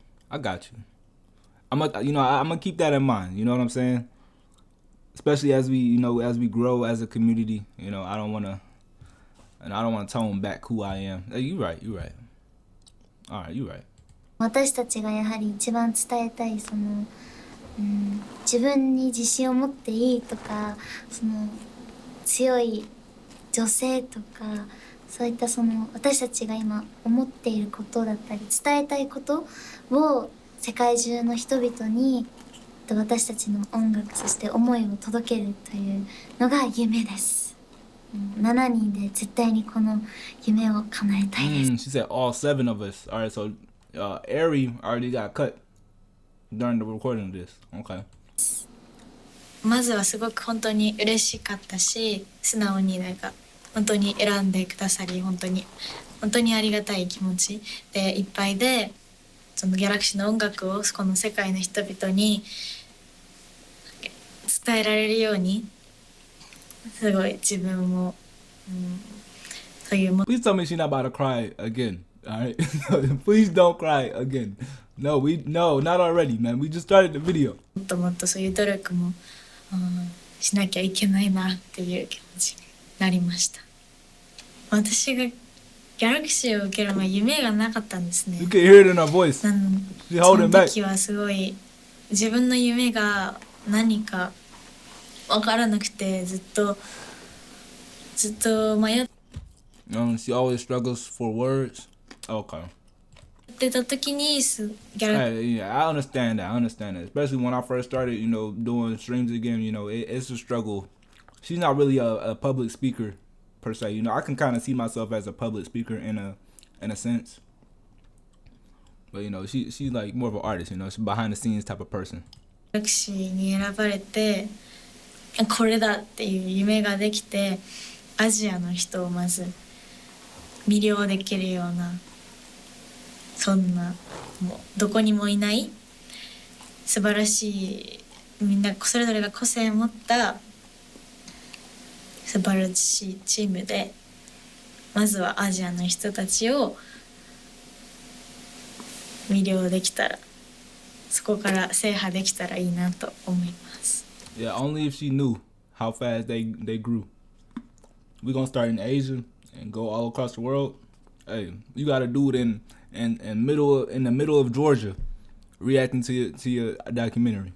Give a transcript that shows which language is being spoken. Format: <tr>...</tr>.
<en>I got you. I'm gonna keep that in mind. You know what I'm saying? Especially as we grow as a community. I don't wanna tone back who I am. Hey, you right. Alright, you right.</en> <ja>私たちがやはり一番伝えたい自分に自信を持っていいとか、強い女性とか、そういった私たちが今思っていることだったり伝えたいことを世界中の人々に私たちの音楽、そして思いを届けるというのが夢です。 7人で絶対にこの夢を叶えたいです。</ja> <en>She said all 7 of us. Alright, so Airi already got cut during the recording of this. Okay.</en> <ja>まずはすごく本当に嬉しかったし、素直に本当に選んでくださり本当にありがたい気持ちでいっぱいで、そのギャラクシーの音楽をこの世界の人々に伝えられるようにすごい自分も、そういう</ja> <en>Please tell me she's not about to cry again. Alright? Please don't cry again. No, not already, man. We just started the video.</en> <ja>もっともっとそういう努力も、しなきゃいけないなっていう気持ちになりました。私がギャラクシーを受ける前夢がなかったんですね。</ja> <en>You can hear it in her voice.</en> <ja>そ</ja> <en>She's holding</en> <ja>の</ja> <en>back.</en> <ja>時はすごい自分の夢が何か分からなくてずっと迷っ</ja> <en>She always struggles for words. Okay.</en> <ja>てた時にギャラ</ja> <en>Hey, yeah, I understand that. Especially when I first started, doing streams again, it's a struggle. She's not really a public speaker per se. I can kind of see myself as a public speaker in a sense. But she's like more of an artist, she's behind the scenes type of person.</en> <ja>ギャラクシーに選ばれてこれだっていう夢ができて、アジアの人をまず魅了できるような、そんなもうどこにもいない素晴らしい、みんなそれぞれが個性を持った素晴らしいチームで、まずはアジアの人たちを魅了できたら、そこから制覇できたらいいなと思います。</ja> <en>Yeah, only if she knew how fast they grew. We're gonna start in Asia and go all across the world. Hey, you gotta do it in the middle of Georgia, reacting to your documentary.</en>